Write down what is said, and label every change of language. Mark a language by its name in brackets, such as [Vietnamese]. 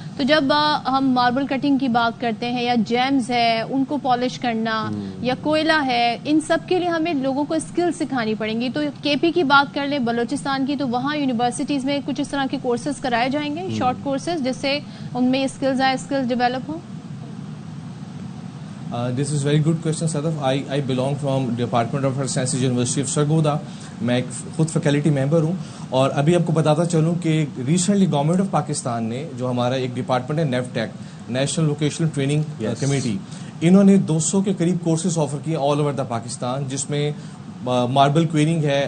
[Urdu] تو جب ہم ماربل کٹنگ کی بات کرتے ہیں یا جیمز ہے ان کو پالش کرنا یا کوئلہ ہے, ان سب کے لیے ہمیں لوگوں کو اسکل سکھانی پڑیں گی. تو کے پی کی بات کر لیں, بلوچستان کی, تو وہاں یونیورسٹیز میں کچھ اس طرح کے کورسز کرائے جائیں گے, شارٹ کورسز, جس سے ان میں اسکلز آئے, اسکلز ڈیولپ ہوں. [English] This is very good question, Sadaf. I belong from Department of Earth Sciences, University of Sargodha. [Urdu] میں ایک خود فیکلٹی ممبر ہوں, اور ابھی آپ کو بتاتا چلوں کہ ریسنٹلی گورنمنٹ آف پاکستان نے جو ہمارا ایک ڈپارٹمنٹ ہے نیفٹیک, نیشنل ووکیشنل ٹریننگ کمیٹی, انہوں نے 200 کے قریب کورسز آفر کیے آل اوور دا پاکستان, جس میں ماربل کوئرنگ ہے.